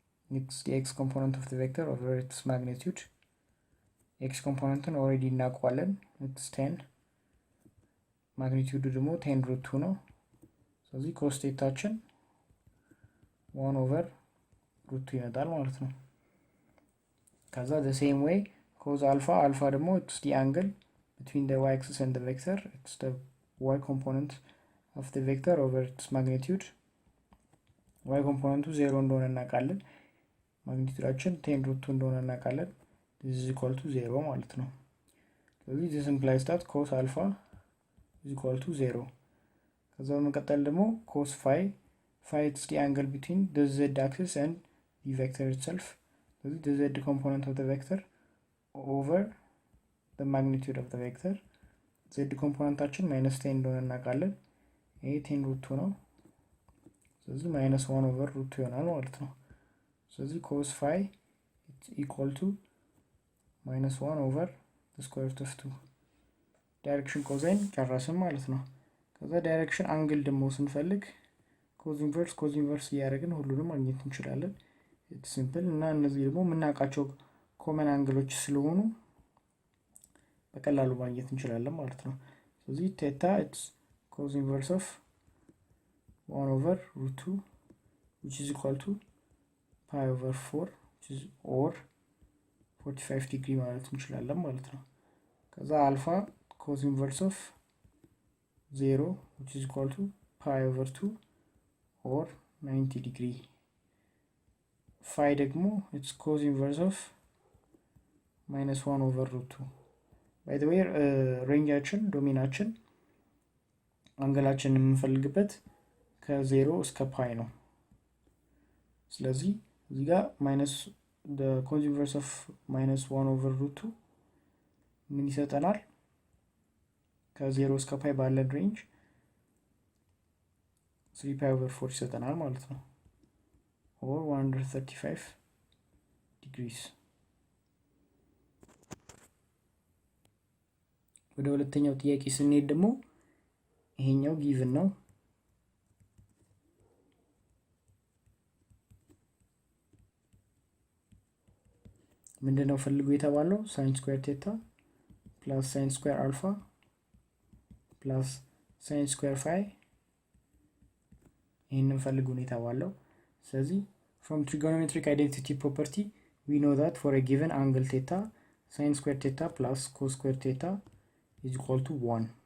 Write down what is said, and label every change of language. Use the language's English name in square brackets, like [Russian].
[English] It's the x component of the vector over its magnitude. x component already እናውቀዋለን, it's 10, [Amharic] ማግኒቲዩዱ ደግሞ 10 ሩት 2 ነው። [English] ስለዚህ ኮስ ቴታችን 1 over ሩት 2 ይመጣል ማለት ነው። ከዛ the same way cos alpha ደግሞ it's the angle between the y axis and the vector. It's the y component of the vector over its magnitude. [Amharic] y component 0 እንደሆነ እናውቃለን, ማግኒቲዩዳችን 10 ሩት 2 እንደሆነ እናውቃለን. [English] this is equal to 0 ማለት ነው። ስለዚህ this implies that cos alpha is equal to 0. ከዛ በመቀጠል ደግሞ cos phi it's the angle between the z axis and the vector itself. ስለዚህ the z component of the vector over the magnitude of the vector. [Amharic] z ኮምፖነንታችን minus 10 እንደሆነ እናውቃለን. ይሄ 10 ሩት 2 ነው። [English] ስለዚህ minus 1 over ሩት 2 ይሆናል ማለት ነው። ስለዚህ cos phi it's equal to minus 1 over the square root of 2. [Amharic] ዳይሬክሽን ኮዛይን ጨረስን ማለት ነው። ከዛ ዳይሬክሽን አንግል ደግሞ ስንፈልግ ኮዝ ኢንቨርስ እያደረግን ሁሉንም ማግኘት እንችላለን። ኢትስ ሲምፕል እና እነዚህ ደግሞ የምናውቃቸው ኮመን አንግሎች ስለሆኑ [English] በቀላሉ ማግኘት እንችላለን ማለት ነው። ስለዚህ ቴታ ኢትስ ኮዝ ኢንቨርስ ኦፍ 1 over root 2 which is equal to pi over 4 which is or 45 degree ማለት እንችላለን ማለት ነው። ከዛ አልፋ ኮዝ ኢንቨርስ ኦፍ 0 which is equal to pi over 2 or 90 degree. phi ደግሞ it's cos inverse of minus 1 over root 2. [Amharic] by the way ሬንጃችን ዶሜናችን አንገላችን የምንፈልግበት ከ0 እስከ ፓይ ነው። ስለዚህ እዚህ ጋር [English] minus the cos inverse of minus 1 over root 2 [Amharic] ምን ይሰጠናል? ከ0 እስከ ፓይ ባለን ሬንጅ [English] 3 pi over 4 [Amharic] ይሰጠናል ማለት ነው, or 135 degrees. ወደ ሁለተኛው ጥያቄ ስንሄድ ደግሞ ይሄኛው ጊቭን ነው። ምንድነው ፈልጉ የተባለው? [English] sin square theta plus sin square alpha plus sin square phi [Amharic] ይሄንን ፈልጉ ነው የተባለው። [English] ስለዚህ from trigonometric identity property we know that for a given angle theta sin square theta plus cos square theta is equal to 1.